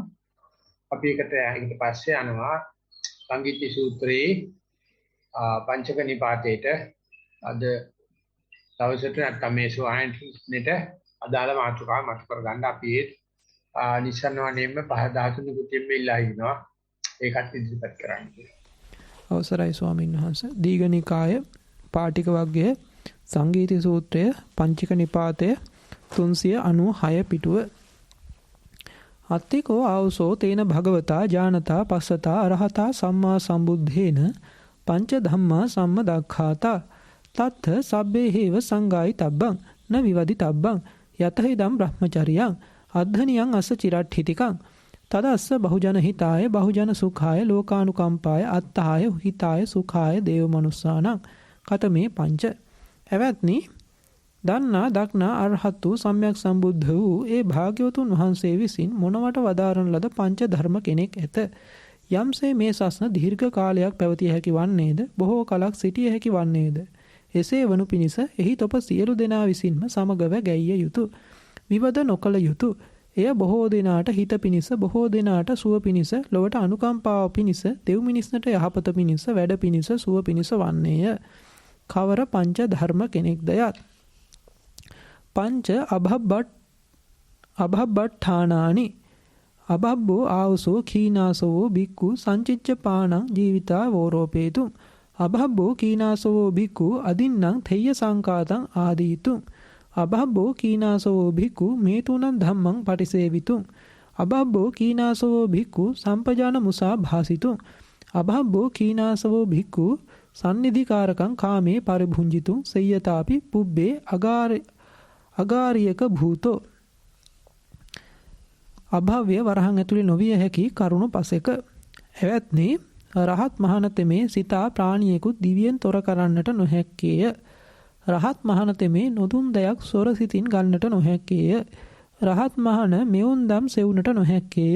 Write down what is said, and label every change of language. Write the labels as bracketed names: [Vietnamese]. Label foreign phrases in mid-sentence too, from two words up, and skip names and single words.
[Sinhala] අපි ඒකට පස්සේ යනවා සංගීත සූත්‍රයේ පංචක නිපාතේට අද දවසට නැත්නම් මේ සුවායන්ට අදාළ මාතෘකාව මත කරගන්න අපි නිසන්වණයෙන්ම 5-13 කුටියෙම ඉල්ලා ඉනවා. ඒකත් ඉදිරිපත් කරන්න. අවසරයි ස්වාමීන් වහන්සේ. දීඝනිකාය පාටික වර්ගයේ සංගීත සූත්‍රය පංචක නිපාතය 396 පිටුව. [Pali] අත්තිකෝ ආවසෝ තේන භගවතා ඥානතා පස්සතා අරහතා සම්මා සම්බුද්ධේන පංච ධම්මා සම්මදක්ඛාතා තත්ථ සබ්බේ හේව සංගායි තබ්බං න විවදි තබ්බං යතහිදම් බ්‍රහ්මචරියං අද්ධනියං අස්ස චිරට්ඨිතිකං තදස්ස බහුජන හිතාය බහුජන සුඛාය ලෝකානුකම්පාය අත්තාය හිතාය සුඛාය දේව මනුස්සානං කතමේ පංච. [Sinhala] එවත්නි දන්නා දක්නා අරහත් වූ සම්්‍යක් සම්බුද්ධ වූ ඒ භාග්‍යවතුන් වහන්සේ විසින් මොනවට වදාරන ලද පංච ධර්ම කෙනෙක් ඇත. යම්සේ මේ සස්න දීර්ඝ කාලයක් පැවතිය හැකි වන්නේද බොහෝ කලක් සිටිය හැකි වන්නේද එසේ වනු පිණිස එහි තොප සියලු දෙනා විසින්ම සමගව ගැයිය යුතුය. විවද නොකළ යුතුය. එය බොහෝ දෙනාට හිත පිණිස බොහෝ දෙනාට සුව පිණිස ලොවට අනුකම්පාව පිණිස දෙව් මිනිස්නට යහපත පිණිස වැඩ පිණිස සුව පිණිස වන්නේය. කවර පංච ධර්ම කෙනෙක්ද යත්. [Pali] පංච අභබ්බට්ඨානානි අභබ්බෝ ආවසෝ කීනාසවෝ බික්කු සංචිච්ච පානං ජීවිතා වෝරෝපේතුං අභබ්බෝ කීනාසවෝ බික්කු අදින්නම් තෙය්‍ය සංකාතං ආදීතුං අභබ්බෝ කීනාසවෝ බික්කු මේතුනං ධම්මං පටිසේවිතුං අභබ්බෝ කීනාසවෝ භික්ඛු සම්පජාන මුසා භාසිතුං අභබ්බෝ කීනාසවෝ භික්ඛු සන්නිධිකාරකං කාමේ පරිභුංජිතුං සය්‍යතාපි පුබ්බේ අගාරියක භූතෝ. [Sinhala] අභව්‍ය වරහන් ඇතුළේ නොවිය හැකි කරුණු පසෙක. එවත්නි රහත් මහණතෙමේ සිතා ප්‍රාණියෙකුත් දිවියෙන් තොර කරන්නට නොහැක්කේය. රහත් මහණතෙමේ නොදුන් දෙයක් සොර සිතින් ගන්නට නොහැක්කේය. රහත් මහණ මෙවුන්දම් සෙවුනට නොහැක්කේය.